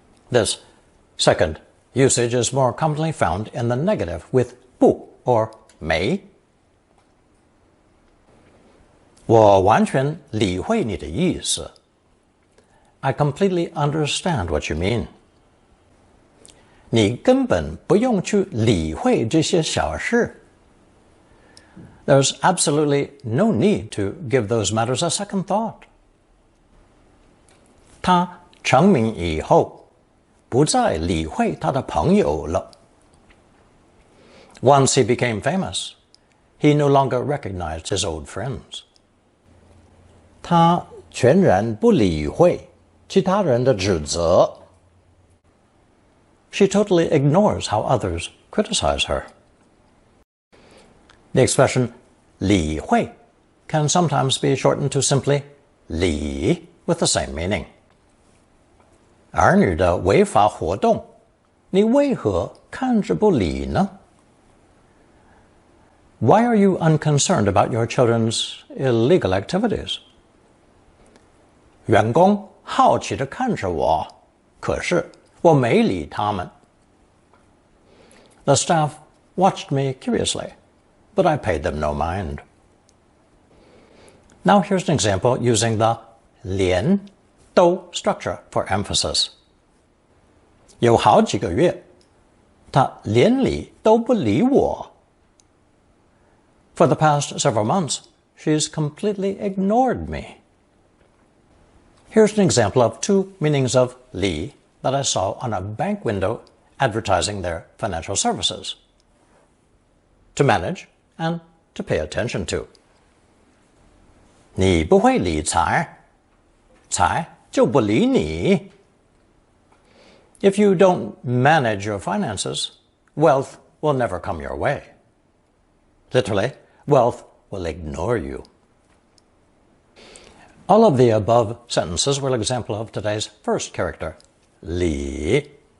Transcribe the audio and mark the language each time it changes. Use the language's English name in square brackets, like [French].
[English] This second usage is more commonly found in the negative with 不 or 没. [Chinese] 我完全理会你的意思. [English] I completely understand what you mean. [Chinese] 你根本不用去理会这些小事. [English] There's absolutely no need to give those matters a second thought. [Chinese] 他成名以后，不再理会他的朋友了. [English] Once he became famous, he no longer recognized his old friends. [Chinese] 他全然不理会其他人的指责. [English] she totally ignores how others criticize her. The expression 理会 can sometimes be shortened to simply 理 with the same meaning. [Chinese] 儿女的违法活动，你为何看着不理呢？ [English] Why are you unconcerned about your children's illegal activities? [Chinese] 员工好奇地看着我，可是我没理他们。 [English] The staff watched me curiously, but I paid them no mind. Now here's an example using the 连都 structure for emphasis. [Chinese] 有好几个月，他连理都不理我。 [English] For the past several months, she's completely ignored me. Here's an example of two meanings of 理 that I saw on a bank window advertising their financial services. To manage and to pay attention to. [Chinese] 你不会理财，财就不理你。 [English] If you don't manage your finances, wealth will never come your way. Literally, wealth will ignore you. All of the above sentences were an example of today's first character, 理.